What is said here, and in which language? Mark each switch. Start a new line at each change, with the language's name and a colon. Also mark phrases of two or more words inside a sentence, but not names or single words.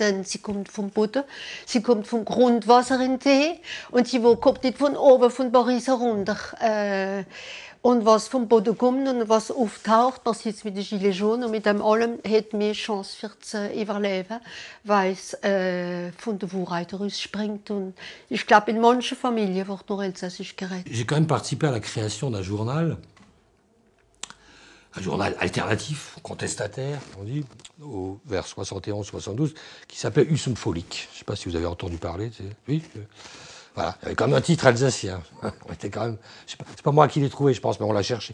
German: Denn sie kommt vom Boden, sie kommt vom Grundwasser in die und sie kommt nicht von oben, von Paris herunter. Und was vom Boden kommt und was auftaucht, das jetzt mit den
French: Gilets jaunes
German: und mit dem allem, hat mehr Chance für zu überleben, weil es von der Wahrheit rausspringt. Und ich glaube, in manchen Familien wird noch elsassisch geredet.
French: J'ai quand même participé à la création d'un journal alternatif, contestataire, on dit, vers 71-72, qui s'appelait Husum Folique. Je ne sais pas si vous avez entendu parler. Oui. Voilà, il y avait quand même un titre alsacien. On était quand même, c'est pas moi qui l'ai trouvé, je pense, mais on l'a cherché.